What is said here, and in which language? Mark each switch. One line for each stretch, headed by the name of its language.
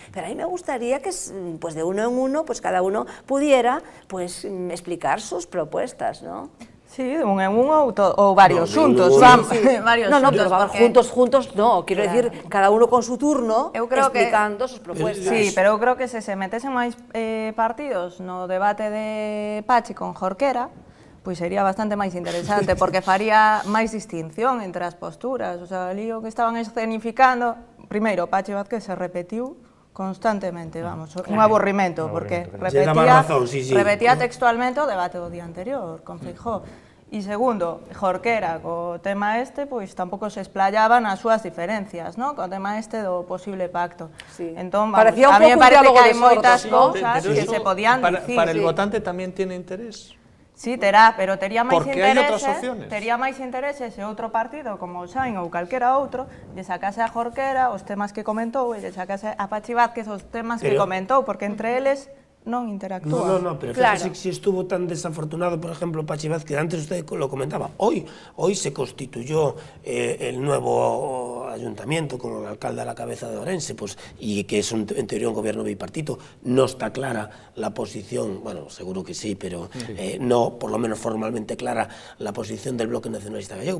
Spanish: Pero a mí me gustaría que pues de uno en uno pues cada uno pudiera pues explicar sus propuestas, ¿no? Sí, de uno en uno o varios juntos. Pero juntos no, quiero decir, cada uno con su turno, explicando sus propuestas.
Galician: Sí, pero eu creo que se metesen máis partidos no debate de Pachi con Jorquera, pois sería bastante máis interesante, porque faría máis distinción entre as posturas. O sea, ali o que estaban escenificando, primeiro, Pachi Vázquez se repetiu constantemente, vamos, un aburrimento, porque repetía textualmente o debate do día anterior con Feijóo. E segundo, Jorquera, co tema pois tampouco se explayaba nas súas diferencias, ¿no? Co tema do posible pacto. Entón,
Spanish: a mí me parece
Galician: que hai moitas cousas que se podían dicir.
Spanish: Para el votante tamén tiene interés.
Galician: Sí, pero tería máis intereses se outro partido como o Xain ou calquera outro lle sacase a Jorquera os temas que comentou e lle sacase a Pachi Vázquez os temas que comentou, porque entre eles non interactúa.
Spanish: No, pero fíjese que si estuvo tan desafortunado, por ejemplo, Pachi Vázquez, antes usted lo comentaba, hoy se constituyó el nuevo ayuntamiento con el alcalde a la cabeza de Orense, pues, y que es en teoría un gobierno bipartito. No está clara la posición, bueno, seguro que sí, pero no, por lo menos formalmente clara, la posición del Bloque Nacionalista Gallego.